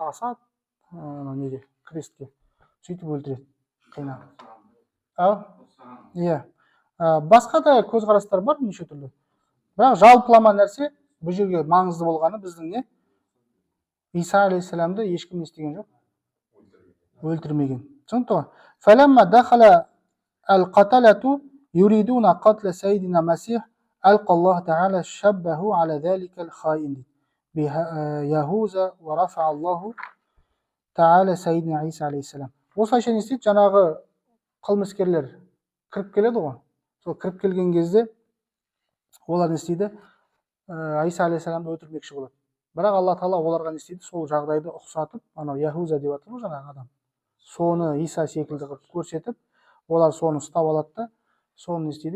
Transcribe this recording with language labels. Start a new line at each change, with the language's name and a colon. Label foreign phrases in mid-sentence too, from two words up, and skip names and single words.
Kazakh: Асады, неге? Крестке. Сөйтіп өлтіреді. Қинап. Басқа да көзқарастар бар неше түрлі. Бірақ жалпылама нәрсе, бұл жерге маңызды болғаны біздің не? Иса алейхиссаламды ешкім не істеген жоқ? Өлтірмеген. Түсінікті ғой?
Arabic: فَلَمَّا دَخَلَ الْقَتَلَةُ يُرِيدُونَ قَتْلَ سَيِّدِنَا مَسِيحَ ألقى الله تعالى شبه على ذلك الخائن يهوذا ورفع الله تعالى سيدنا عيسى عليه السلام.
Kazakh: Осылайша не істейді? Жаңағы қылмыскерлер кіріп келеді ғой. Сол кіріп келген кезде олар не істейді? Иса алейхиссаламды өлтірмекші болады. Бірақ Алла Тағала оларға не істейді? Сол жағдайды ұқсатып, анау Яхуза деп жатыр ғой жаңағы адам. Соны Иса секілді қылып көрсетіп, олар соны ұстап алады да, соны не істейді?